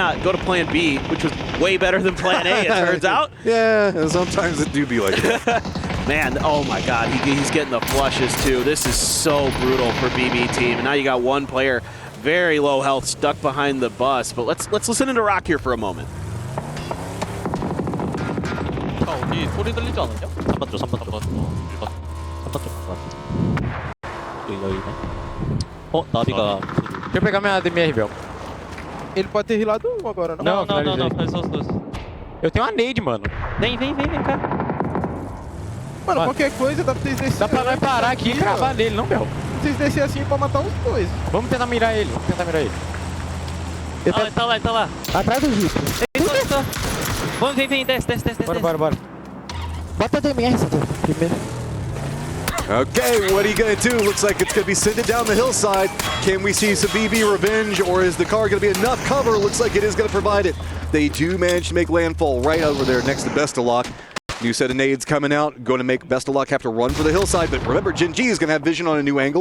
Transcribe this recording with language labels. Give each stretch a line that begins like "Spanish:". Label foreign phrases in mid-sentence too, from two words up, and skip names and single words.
English: Go to plan B, which was way better than plan A, it turns out. Yeah, sometimes it do be like that. Man, oh my God, he's getting the flushes too. This is so brutal for BB team. And now you got one player, very low health, stuck behind the bus. But let's listen into Rock here for a moment.
Korean: 어디 소리 들리지 않았냐? 3번 쪽, 3번 쪽, 1번 쪽 여기네. 나비가
Portuguese: Deixa eu pegar minha DMR, Ele pode ter rilado um agora, não? não, finalizei. faz só. Eu tenho uma nade, mano. Vem cá. Mano, qualquer coisa dá pra vocês descer. Dá pra nós parar aqui e cravar nele, não, Bel? Vocês descer assim pra matar os dois. Vamos tentar mirar ele, Ele tá lá. Atrás do Jeep. Só. Vamos, vem, desce. Bora. Bota a DMR, primeiro.
English: Okay, what are you going to do? Looks like it's going to be sent down the hillside. Can we see some BB revenge, or is the car going to be enough cover? Looks like it is going to provide it. They do manage to make landfall right over there next to Bestalock. New set of nades coming out, going to make Bestalock have to run for the hillside, but remember, Gen.G is going to have vision on a new angle.